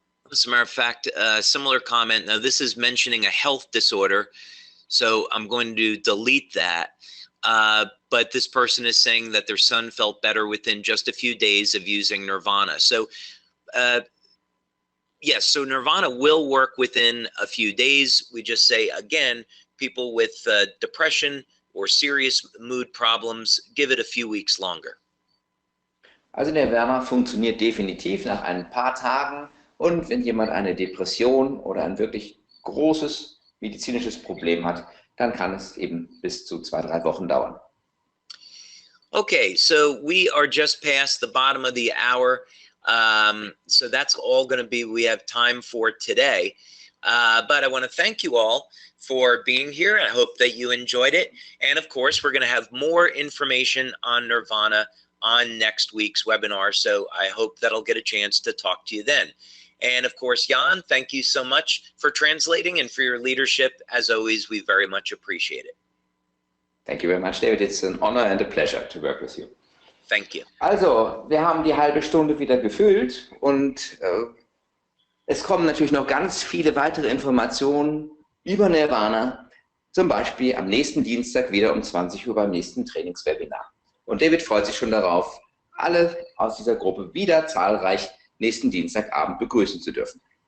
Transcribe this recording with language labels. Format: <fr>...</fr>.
<en>As a matter of fact, a similar comment. Now, this is mentioning a health disorder, so I'm going to delete that. But this person is saying that their son felt better within just a few days of using nirvana. So, yes, so nirvana will work within a few days. We just say, again, people with depression or serious mood problems, give it a few weeks longer.</en> <de>Also Nirvana funktioniert definitiv nach ein paar Tagen. Und wenn jemand eine Depression oder ein wirklich großes medizinisches Problem hat, dann kann es eben bis zu 2-3 Wochen dauern.</de> <en>Okay, so we are just past the bottom of the hour. So that's all going to be we have time for today. But I want to thank you all for being here. I hope that you enjoyed it. And of course, we're going to have more information on nirvana on next week's webinar. So I hope that I'll get a chance to talk to you then. And of course, Jan, thank you so much for translating and for your leadership. As always, we very much appreciate it. Thank you very much, David. It's an honor and a pleasure to work with you. Thank you.</en> <de>Also, wir haben die halbe Stunde wieder gefüllt und es kommen natürlich noch ganz viele weitere Informationen über Nirvana, zum Beispiel am nächsten Dienstag wieder um 20 Uhr beim nächsten Trainingswebinar. Und David freut sich schon darauf, alle aus dieser Gruppe wieder zahlreich nächsten Dienstagabend begrüßen zu dürfen.</de>